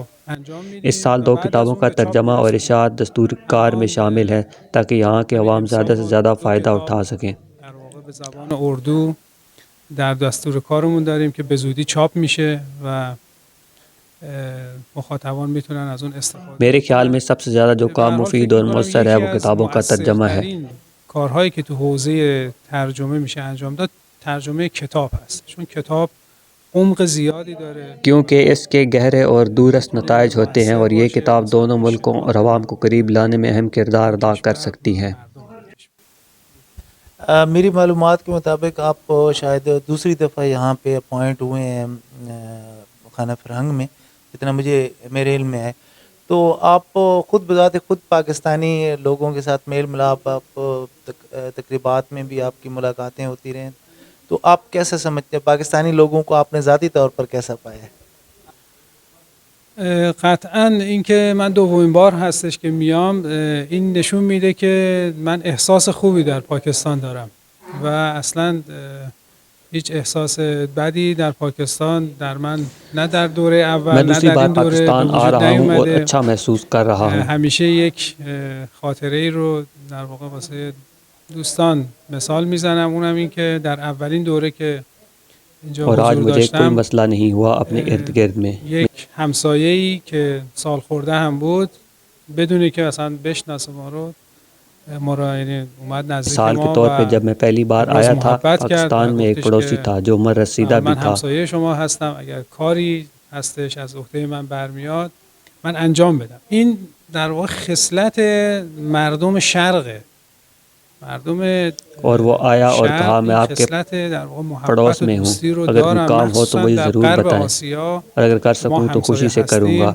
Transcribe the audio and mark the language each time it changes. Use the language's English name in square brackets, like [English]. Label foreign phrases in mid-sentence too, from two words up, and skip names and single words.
[Urdu] اس سال 2 کتابوں کا ترجمہ اور اشاعت دستور کار میں شامل ہے تاکہ یہاں کے عوام زیادہ سے زیادہ فائدہ اٹھا سکیں. [Persian] به زبان اردو در دستور کارمون داریم که به زودی چاپ میشه و مخاطبان میتونن از اون استفاده. [Urdu] میرے خیال میں سب سے زیادہ جو کام مفید اور مؤثر ہے وہ کتابوں کا ترجمہ ہے. [Persian] کارهایی که تو حوزه ترجمه میشه انجام داد ترجمه کتاب هست، چون کتاب عمق زیادی داره، [Urdu] کیونکہ اس کے گہرے اور دوررس نتائج ہوتے ہیں اور یہ کتاب دونوں ملکوں اور عوام کو قریب لانے میں اہم کردار ادا کر سکتی ہے. میری معلومات کے مطابق آپ شاید دوسری دفعہ یہاں پہ اپوائنٹ ہوئے ہیں خانہ فرہنگ میں، جتنا مجھے میرے علم میں ہے. تو آپ خود بذات خود پاکستانی لوگوں کے ساتھ میل ملاپ، آپ تقریبات میں بھی آپ کی ملاقاتیں ہوتی رہیں، تو آپ کیسا سمجھتے ہیں پاکستانی لوگوں کو آپ نے ذاتی طور پر کیسا پایا ہے? [Persian] قطعا اینکه من دومین بار هستش که میام این نشون میده که من احساس خوبی در پاکستان دارم و اصلا هیچ احساس بدی در پاکستان در من نه در دوره اول نه در این دوره وجود نیومده. [Urdu] اچھا محسوس کر رہا ہوں. [Persian] همیشه یک خاطره ای رو در واقع واسه دوستان مثال میزنم، اونم این که در اولین دوره که [Urdu] اور آج مجھے کوئی مسئلہ نہیں ہوا اپنے ارد گرد میں. [Persian] یک همسایه‌ای که سال خورده هم بود بدونی که مثلا بشناسه ما رو یعنی اومد نزدیک ما [Urdu] سال کے طور پہ جب میں پہلی بار آیا تھا پاکستان میں ایک پڑوسی تھا جو عمر رسیدہ بھی [Persian] من [Urdu] تھا. [Persian] همسایه شما هستم، اگر کاری هستش از عهده من برمیاد من انجام بدم. این در واقع خصلت مردم شرقه، مردم [Urdu] اور وہ آیا اور کہا میں آپ کے پڑوس میں ہوں، اگر کوئی کام ہو تو مجھے ضرور بتائیں اور اگر کر سکوں تو خوشی سے کروں گا.